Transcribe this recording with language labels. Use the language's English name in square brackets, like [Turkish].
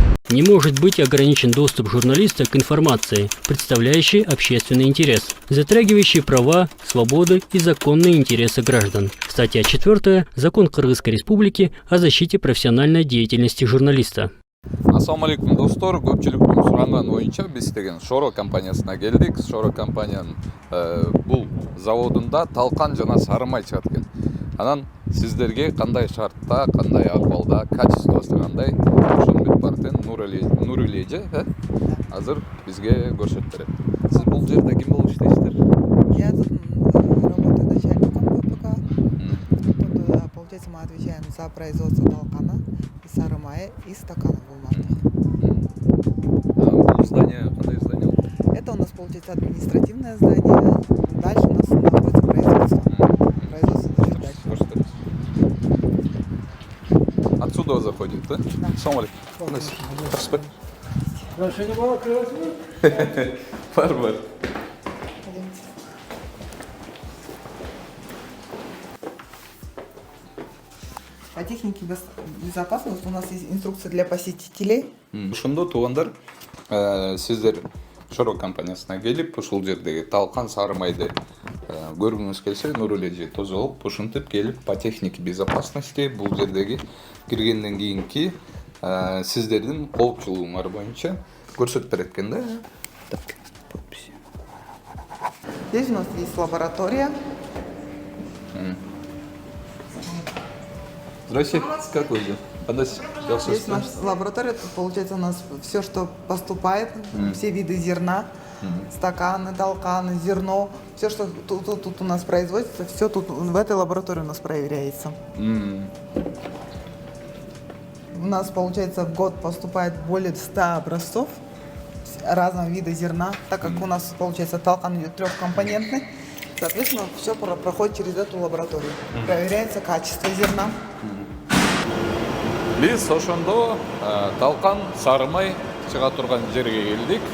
[Russian] Не может быть ограничен доступ журналиста к информации, представляющей общественный интерес, затрагивающей права, свободы и законные интересы граждан. Статья 4. Закон Кыргызской Республики о защите профессиональной деятельности журналиста. [Kyrgyz] Ассаламу алейкум достор, көпчүлүктүн суранган боюнча биз деген Шоро компаниясына келдик. Шоро компаниянын бул заводунда талкан жана сары май чыгат экен. Анан сиздерге кандай шартта, кандай акыбалда, качествосу кандай ошону бүт бартын Нурали эже азыр бизге көрсөтүп берет. Сиз бул жерде ким болуп иштейсиздер? [Russian] Я тут работаю начальником ППК. Тут, получается, мы отвечаем за производство толкана, и сары мая, и стаканов бумажных. [Kyrgyz] Бул здание, кандай здание? [Russian] Это у нас, получается, административное здание. Дальше у нас находится производство. Производство дальше. Отсюда заходит, да? Ассаламу алейкум. Спасибо. Бар. По технике безопасности у нас есть инструкция для посетителей. [Kyrgyz] Ошондо туугандар, сиздер Шоро компаниясына келип, ушул жердеги талкан сары майды көргүңүз келсе, Нурали эже тозолуп, ушинтип келип по технике безопасности бул жердеги киргенден кийинки сиздердин коопчулугуңар боюнча көрсөтүп берет экен да. [Russian] Здесь у нас есть лаборатория. Здравствуйте, как вы? Здесь наша лаборатория, тут получается у нас все, что поступает, все виды зерна, стаканы, толканы, зерно, все, что тут у нас производится, все тут в этой лаборатории у нас проверяется. У нас, получается, в год поступает более 100 образцов разного вида зерна, так как у нас, получается, толкан идет трехкомпонентный. Соответственно, все проходит через эту лабораторию. Проверяется качество зерна. [Kyrgyz] Биз ошондо талкан сары май чыга турган жерге келдик.